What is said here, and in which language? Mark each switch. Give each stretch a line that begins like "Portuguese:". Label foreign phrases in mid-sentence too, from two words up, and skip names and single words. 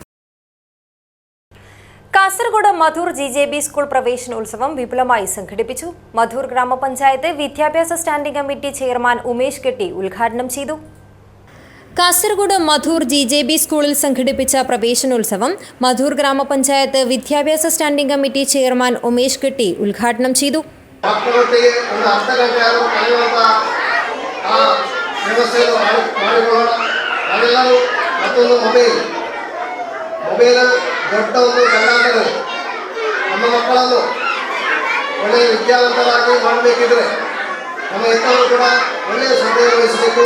Malayalam: കാസർഗോഡ് മധൂർ GJB സ്കൂൾ പ്രവേശനോത്സവം വിപുലമായി സംഘടിപ്പിച്ചു. മധൂർ ഗ്രാമപഞ്ചായത്ത് വിദ്യാഭ്യാസ
English: standing committee chairman
Malayalam: ഉമേഷ് കെട്ടി ഉദ്ഘാടനം ചെയ്തു. കാസർഗോഡ് മധൂർ GJB സ്കൂളിൽ സംഘടിപ്പിച്ച പ്രവേശനോത്സവം മധൂർ ഗ്രാമപഞ്ചായത്ത് വിദ്യാഭ്യാസ
English: standing committee chairman
Malayalam: ഉമേഷ് കെട്ടി ഉദ്ഘാടനം ചെയ്തു.
Kannada: ದೊಡ್ಡ ಒಂದು ಕರ್ನಾಟಕ ನಮ್ಮ ಮಕ್ಕಳನ್ನು ಒಳ್ಳೆಯ ವಿದ್ಯಾವಂತರಾಗಿ ಮಾಡಬೇಕಿದ್ರೆ ನಮ್ಮ ಹೆತ್ತವರು ಕೂಡ ಒಳ್ಳೆಯ ಶ್ರದ್ಧೆಯನ್ನು ವಹಿಸಬೇಕು.